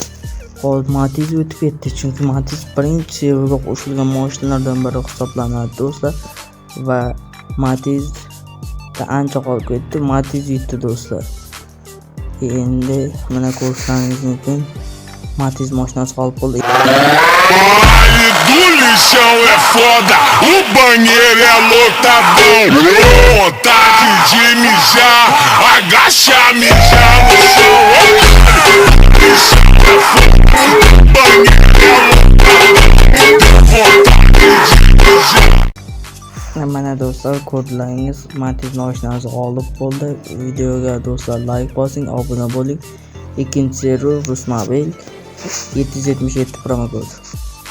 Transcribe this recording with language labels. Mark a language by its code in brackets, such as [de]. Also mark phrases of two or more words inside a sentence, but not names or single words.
[uz] Hozir Matiz o'tib ketdi, chunki Matiz birinchi serverga qo'shilgan mashinalardan biri hisoblanadi do'stlar va Matiz ancha qolib ketdi. Matiz yutdi do'stlar. Endi mana ko'rishingiz mumkin. Matiz mashinasi qolib qoldi. [pt] Do lixão é foda, o banheiro é lotadão. Vontade de mijar, agacha, mijar no chão. Lixão é foda, o banheiro é lotadão. Vontade de mijar. [uz] Mana do'stlar ko'rdilaringiz Matiz mashinasi g'olib bo'ldi. Videoga do'stlar like bosing, obuna bo'ling. Ikkinchi server Rusmobil 777 promo kod.